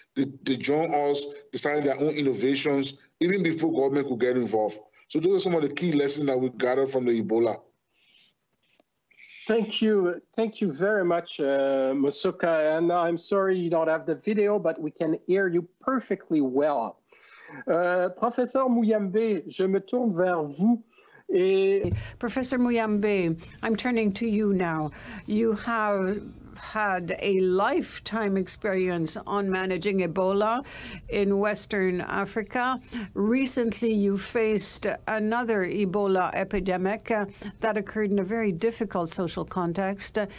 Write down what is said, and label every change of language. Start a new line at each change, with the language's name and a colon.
English: They joined us, decided their own innovations, even before government could get involved. So those are some of the key lessons that we gathered from the Ebola. Thank you very much, Musoka. And I'm sorry you don't have the video, but we can hear you perfectly well.
French: Professeur Muyambe, je me tourne vers vous.
English: Professor Muyambe, I'm turning to you now. You have had a lifetime experience on managing Ebola in Western Africa. Recently, you faced another Ebola epidemic that occurred in a very difficult social context.